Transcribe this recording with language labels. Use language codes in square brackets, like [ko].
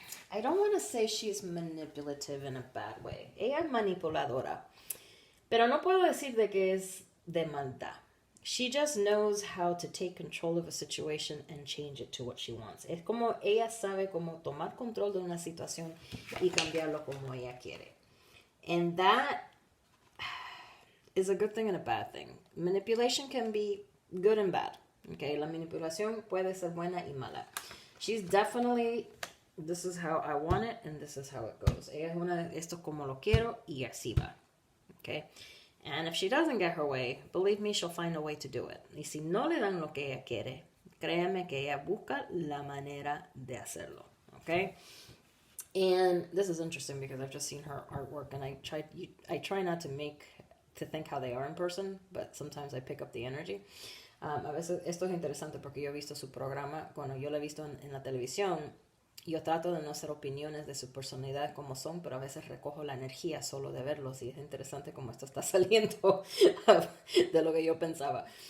[en] I don't want to say she's manipulative in a bad way. [es] Ella es manipuladora. Pero no puedo decir de que es de maldad. [en] She just knows how to take control of a situation and change it to what she wants. [es] Es como ella sabe cómo tomar control de una situación y cambiarlo como ella quiere. [en] And that is a good thing and a bad thing. Manipulation can be good and bad. [es] Okay, la manipulación puede ser buena y mala. [en] She's definitely, this is how I want it and this is how it goes. [es] Ella es una, esto como lo quiero y así va. [en] Okay? And if she doesn't get her way, believe me, she'll find a way to do it. [es] Y si no le dan lo que ella quiere, créeme que ella busca la manera de hacerlo. [en] Okay? And this is interesting because I've just seen her artwork, and I try not to think how they are in person, but sometimes I pick up the energy. [es] A veces esto es interesante porque yo he visto su programa, cuando yo lo he visto en la televisión, yo trato de no hacer opiniones de su personalidad como son, pero a veces recojo la energía solo de verlos, y es interesante cómo esto está saliendo de lo que yo pensaba.